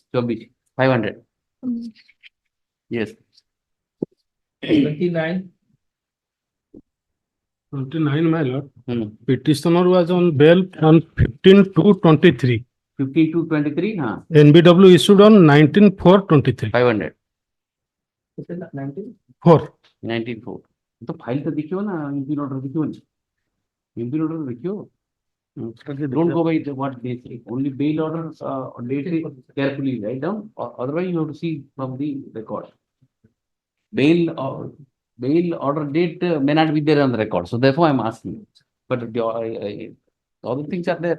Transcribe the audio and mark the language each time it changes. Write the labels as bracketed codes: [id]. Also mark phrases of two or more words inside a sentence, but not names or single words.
[en] 500. Yes. 29. 29, my lord. Petitioner was on bail on 15/2/23. 15/2/23. हाँ. NBW issued on 19/4/23. 500. 4. 19/4. [hi] तो फाइल तो दिखियो ना [en] impugned order [hi] दिखियो ना [en] impugned order [hi] दिखियो [en] Don't go by what they say. Only bail order, date carefully write down. Otherwise, you have to see from the record. Bail order date may not be there on the record. So therefore, I'm asking. But all the things are there.